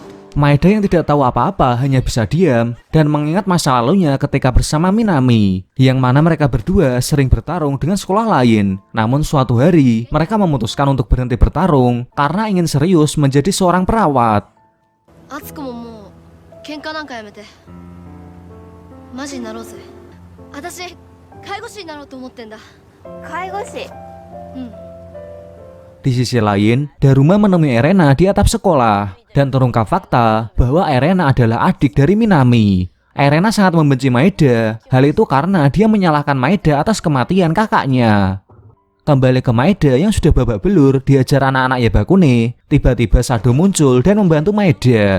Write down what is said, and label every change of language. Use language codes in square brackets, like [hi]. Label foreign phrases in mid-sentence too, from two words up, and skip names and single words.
[id] Maeda yang tidak tahu apa-apa hanya bisa diam dan mengingat masa lalunya ketika bersama Minami, yang mana mereka berdua sering bertarung dengan sekolah lain. Namun suatu hari mereka memutuskan untuk berhenti bertarung karena ingin serius menjadi seorang perawat. [ja] あつこももう喧嘩なんかやめてマジになろうぜ私介護士になろうと思ってんだ介護士 [id] Di sisi lain, Daruma menemui Erena di atap sekolah dan terungkap fakta bahwa Erena adalah adik dari Minami. Erena sangat membenci Maeda, hal itu karena dia menyalahkan Maeda atas kematian kakaknya. Kembali ke Maeda yang sudah babak belur diajar anak-anak Yabakune, tiba-tiba Sado muncul dan membantu Maeda.